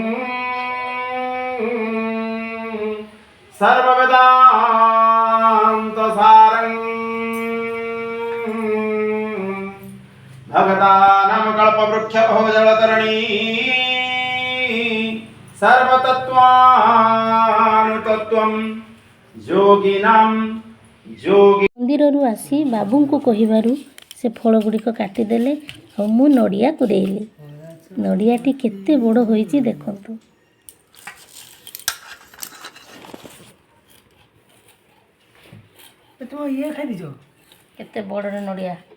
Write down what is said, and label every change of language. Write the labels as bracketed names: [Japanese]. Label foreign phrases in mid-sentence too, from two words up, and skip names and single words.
[Sanskrit] सर्ववेदांत सारं भगतानां कल्पवृक्ष भोजलतरणी सर्वतत्त्वानुतत्त्वं योगिनां योगी। [Odia] ମନ୍ଦିରରୁ ଆସି ବାବୁଙ୍କୁ କହିବାରୁ ସେ ଫଳ ଗୁଡ଼ିକ କାଟିଦେଲେ ଆଉ ମୁଁ ନଡ଼ିଆ କୁରେଇଲି। ନଡ଼ିଆଟି କେତେ ବଡ଼ ହୋଇଛି ଦେଖନ୍ତୁ। କେତେ ବଡ଼ରେ ନଡ଼ିଆ।